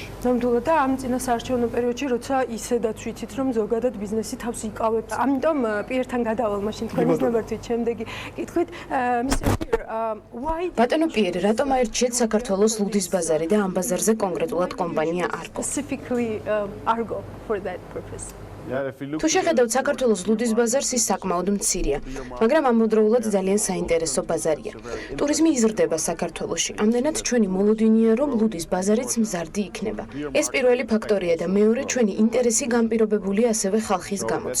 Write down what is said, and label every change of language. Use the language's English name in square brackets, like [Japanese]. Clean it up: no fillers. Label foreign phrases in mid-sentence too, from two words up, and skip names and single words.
[Georgian] ნამდვილად და ამ წინასაარჩევნო პერიოდში, როცა ისედაც ვიცით, რომ ზოგადად ბიზნესი თავს იკავებს. ამიტომ პიერთან გადავალ მაშინ თქვენის ნებართვით შემდეგი კითხვით. ბატონო პიერი, რატომ აირჩიეთ საქართველოს ლუდის ბაზარი და ამ ბაზარზე კონკრეტულად კომპანია Argo? [English] Specifically Argo for that purpose. [Georgian] თუ შეხედავთ საქართველოს ლუდის ბაზარს, ის საკმაოდ მცირეა, მაგრამ ამავდროულად ძალიან საინტერესო ბაზარია. ტურიზმი იზრდება საქართველოში. ამდენად ჩვენი მოლოდინია, რომ ლუდის ბაზარიც მზარდი იქნება. ეს პირველი ფაქტორია და მეორე ჩვენი ინტერესი განპირობებულია ასევე ხალხის გამოც.